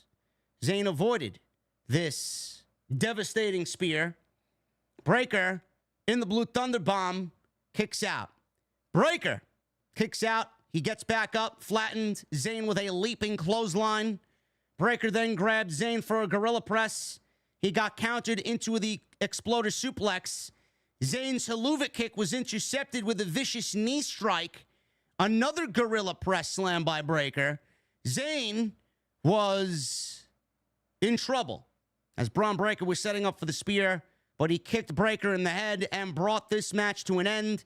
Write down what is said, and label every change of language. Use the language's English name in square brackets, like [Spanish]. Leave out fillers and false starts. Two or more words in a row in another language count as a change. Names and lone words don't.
[English] Zayn avoided this devastating spear. Breakker in the blue thunder bomb kicks out. Breakker kicks out. He gets back up, flattened Zayn with a leaping clothesline. Breakker then grabbed Zayn for a gorilla press. He got countered into the exploder suplex. Zayn's haluva kick was intercepted with a vicious knee strike. Another gorilla press slam by Breakker. Zayn was in trouble as Bron Breakker was setting up for the spear, but he kicked Breakker in the head and brought this match to an end.